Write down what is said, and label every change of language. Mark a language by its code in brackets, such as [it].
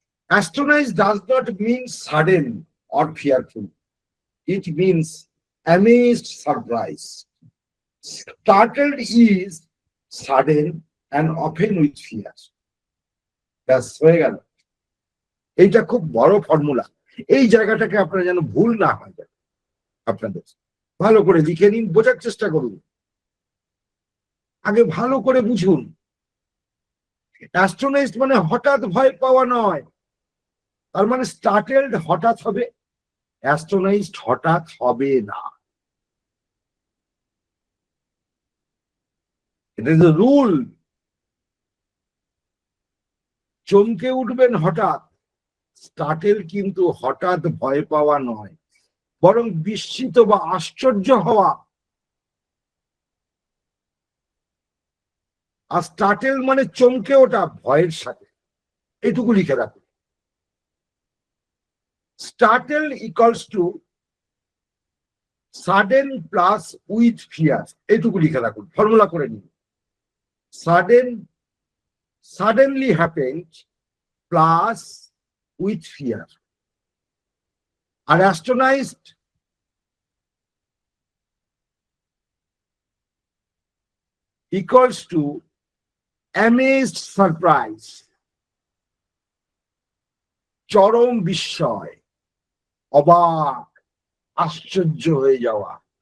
[en] Astonished does not mean sudden or fearful. It means amazed, surprise. Startled is sudden and often with fear. [bn] ব্যাস হয়ে গেল। এইটা খুব বড় ফর্মুলা। এই জায়গাটাকে আপনারা যেন ভুল না হয় যায় আপনাদের, ভালো করে লিখে নিন, বোঝার চেষ্টা করুন, আগে ভালো করে বুঝুন। অ্যাস্ট্রোনাইজড মানে হঠাৎ ভয় পাওয়া নয়, তার মানে স্টার্টেলড হঠাৎ হবে, অ্যাস্ট্রোনাইজড হঠাৎ হবে না। এটা ইজ রুল। চমকে উঠবেন হঠাৎ, স্টার্টেল কিন্তু হঠাৎ ভয় পাওয়া নয়, বরং বিস্মিত বা আশ্চর্য হওয়া। আর স্টার্টেল মানে চমকে ওঠা ভয়ের সাথে, এটুকু লিখে রাখুন। [en] startle equals to sudden plus with fear, [bn] এটুকু লিখে রাখুন, ফর্মুলা করে নিন। [en] suddenly happened plus with fear. [bn] আর [en] astonished equals to amazed, surprise, [bn] চরম বিস্ময়, অবাক, আশ্চর্য হয়ে যাওয়া।